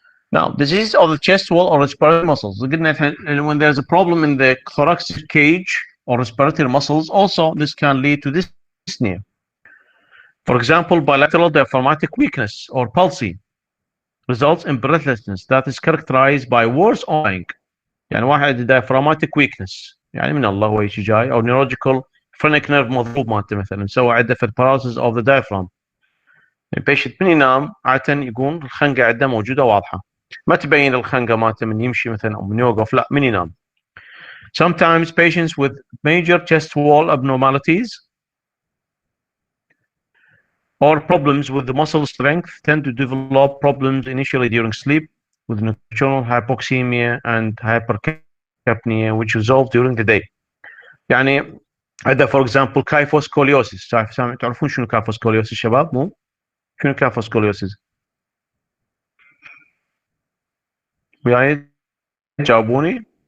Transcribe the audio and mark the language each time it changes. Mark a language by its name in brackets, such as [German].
[English] Now, disease of the chest wall or respiratory muscles. When there's a problem in the thoracic cage or respiratory muscles, also this can lead to dyspnea. For example, bilateral diaphragmatic weakness or palsy results in breathlessness that is characterized by worse awing. [Arabic] يعني واحد [English] diaphragmatic weakness [Arabic] يعني من الله هو شيء جاي، او [English] neurological phrenic nerve [Arabic] مضروب مالته مثلا، سوى عنده [English] paralysis of the diaphragm. [Arabic] البيشنت من ينام عادة يكون الخنقة عنده موجودة واضحة، ما تبين الخنقة مالته من يمشي مثلا او من يوقف، لا من ينام. [English] Sometimes patients with major chest wall abnormalities or problems with the muscle strength tend to develop problems initially during sleep with nocturnal hypoxemia and hypercapnia which resolve during the day. [Arabic] يعني عندنا فور اكزامبل كايفوسكوليوسيس. تعرفون شنو كايفوسكوليوسيس شباب؟ مو شنو كايفوسكوليوسيس؟ وياي جاوبوني.